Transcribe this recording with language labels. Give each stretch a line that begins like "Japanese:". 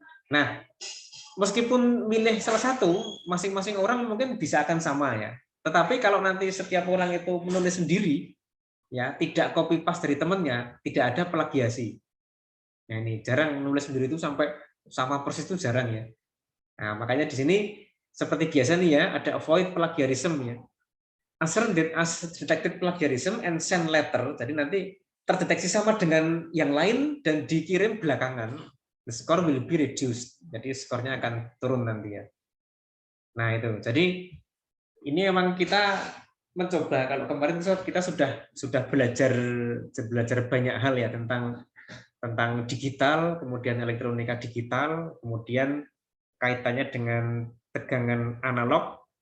Indonesian: Nah, meskipun milih salah satu, masing-masing orang mungkin bisa akan sama ya. Tetapi kalau nanti setiap orang itu menulis sendiri, ya tidak copy paste dari temannya, tidak ada plagiasi. Nah, ini jarang menulis sendiri itu sampai sama persis itu jarang ya. Nah, makanya di sini seperti biasa nih ya, ada
English: avoid plagiarism
Indonesian: ya.
English: Assert that as detected plagiarism and send letter.
Indonesian: Jadi nanti terdeteksi sama dengan yang lain dan dikirim belakangan.
English: The score will be reduced.
Indonesian: Jadi skornya akan turun nanti ya. Nah itu. Jadi ini memang kita mencoba. Kalau kemarin kita sudah belajar banyak hal ya tentang digital, kemudian elektronika digital, kemudian kaitannya dengan tegangan analog.